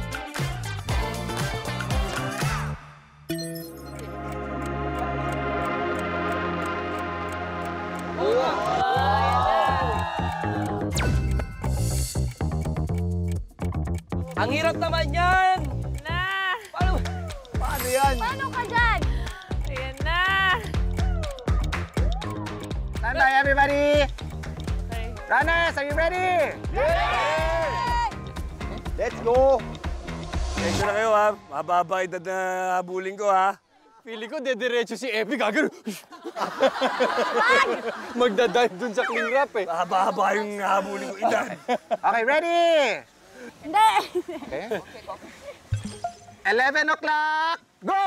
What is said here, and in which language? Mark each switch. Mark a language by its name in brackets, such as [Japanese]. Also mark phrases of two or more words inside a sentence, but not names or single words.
[Filipino] Ang hirap naman yan! Na! Paano yan? Paano ka dyan? Ayan na! [English] Stand by, everybody! Okay. Runners, are you ready? Let's go! [Filipino] Tensya na kayo, ha? Mababa edad na habulin ko, ha? Pili ko, dediretso si Epi, gagano. Magdadive dun sa [English] cling wrap [Filipino] eh. Haba-haba yung habulin ko edad. [English] Okay, ready? [Filipino] Hindi. [English] Okay. 11 o'clock, go!